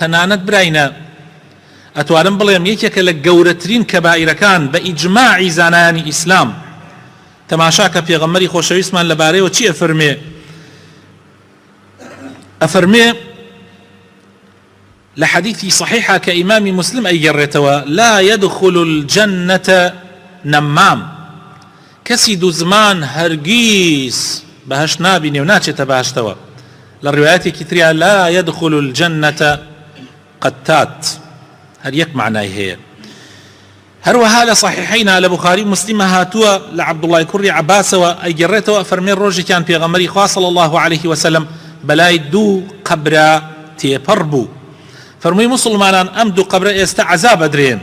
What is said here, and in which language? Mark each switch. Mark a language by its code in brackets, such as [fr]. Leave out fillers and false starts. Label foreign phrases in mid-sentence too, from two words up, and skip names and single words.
[ckb] تەنانەت براینە ئەتوانم بڵێم یەکێکە لە گەورەترین کەبائیرەکان بە ئیجماعی زانایانی ئیسلام. تەماشا کە پێغەمبەری خۆشەویستمان لەبارەیەوە چی ئەفەرمێ؟ ئەفەرمێ لە حەدیثی صحیحە کە ئیمامی مسلم ئەیگەڕێتەوە: [ar] لا يدخل الجنة نەمام، [ckb] کەسی دوو زمان هەرگیز بەهەشت نابینێ و ناچێتە بەهەشتەوە. لە ڕوایەتێکی تریا [ar] لا يدخل الجنة قتات، [ckb] هەر یەک معنای هەیە. هەروەها لە صحیحەینا لە بوخاری مسلمە هاتووە لە عەبدوڵڵای کوڕی عەباسەوە ئەیگەڕێتەوە ئەفەرمێ ڕۆژێکیان پێغەمبەری خوا [ar] صلی الله عليه وسلم [ckb] بەلای دوو قەبرە تێپەڕ بوو. فەرمووی موسڵمانان ئەم دوو قەبرە ئێستا عەزاب ئەدرێن.